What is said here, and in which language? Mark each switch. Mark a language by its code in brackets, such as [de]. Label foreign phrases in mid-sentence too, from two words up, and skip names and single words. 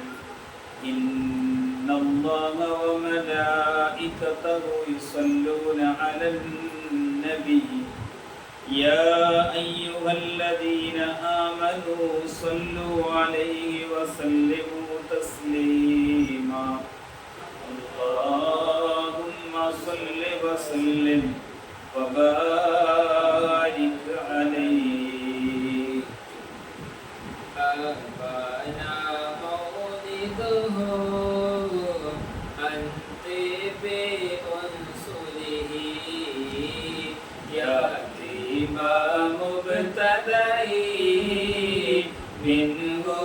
[ar] إن الله وملائكته يصلون على النبي يا أيها الذين آمنوا صلوا عليه وسلموا تسليما. اللهم صل وسلم وبارك عليه. أبانا مولده أنت بأنصره يأتي ما مبتدئ منه